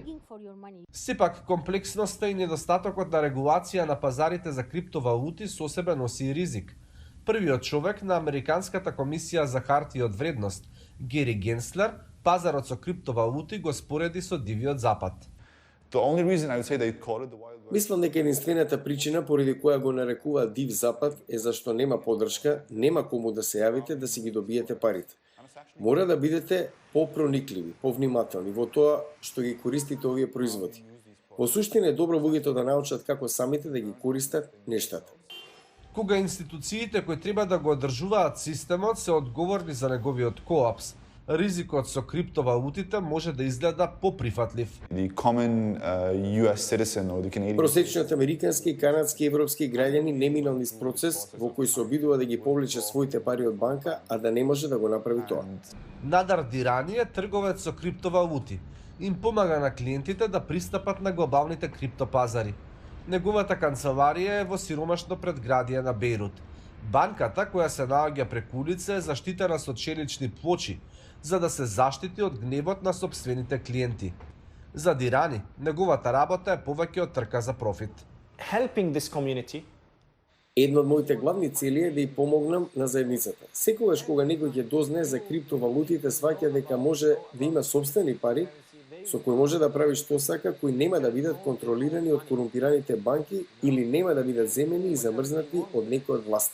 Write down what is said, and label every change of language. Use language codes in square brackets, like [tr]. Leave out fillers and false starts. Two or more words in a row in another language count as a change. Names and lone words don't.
[mk] Сепак, комплексноста и недостатокот на регулација на пазарите за криптовалути со себе носи и ризик. Првиот човек на Американската комисија за хартии од вредност, Гери Генслер, пазарот со криптовалути го спореди со дивиот запад. [en] The only reason I would say they call it the Wild West. [mk] Мислам дека единствената причина поради која го нарекуваат Див Запад е зашто нема поддршка, нема кому да се јавите да си ги добиете парите. Мора да бидете попроникливи, повнимателни во тоа што ги користите овие производи. Во суштина е добро луѓето да научат како самите да ги користат нештата. Кога институциите кои треба да го одржуваат системот се одговорни за неговиот колапс, ризикот со криптовалутите може да изгледа поприфатлив. [en] The common US citizen or the Canadian [mk] Просечниот американски, канадски и европски граѓани неминал низ процес во кој се обидува да ги повлече своите пари од банка, а да не може да го направи тоа. Надар Дирани е трговец со криптовалути. Им помага на клиентите да пристапат на глобалните криптопазари. Неговата канцеларија е во сиромашно предградие на Бејрут. Банката, која се наоѓа преку улица, е заштитена со челични плочи, за да се заштити од гневот на сопствените клиенти. За Дирани, неговата работа е повеќе од трка за профит. [en] Helping this community. [mk] Една од моите главни цели е да ја помогнам на заедницата. Секогаш кога некој ќе дознае за криптовалутите, сваќа дека може да има сопствени пари, со кои може да прави што сака, кои нема да бидат контролирани од корумпираните банки или нема да бидат земени и замрзнати од некој од власт.